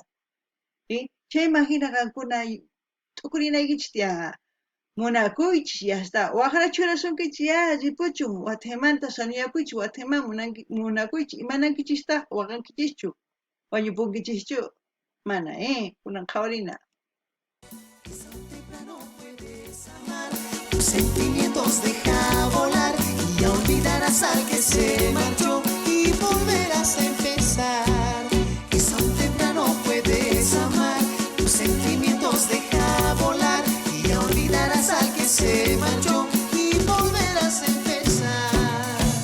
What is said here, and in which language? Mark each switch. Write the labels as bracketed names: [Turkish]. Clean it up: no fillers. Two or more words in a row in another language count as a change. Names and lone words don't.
[Quechua] Chayman hina qankuna t'ukurinaykichis tiyanqa, munakuychis yasta, waqra churasunkichis ya ripuchun, Guatemalta sanuyakuychis, Guatemala munakuychis, imanankichistaq waqankichischu, wañupunkichischu, mana, kunan qhawarina. [Spanish] Tus sentimientos deja volar y ya olvidarás al que se marchó y volverás a empezar. Es aún temprano, puedes amar. Tus sentimientos deja volar y ya olvidarás al que se marchó y volverás a empezar.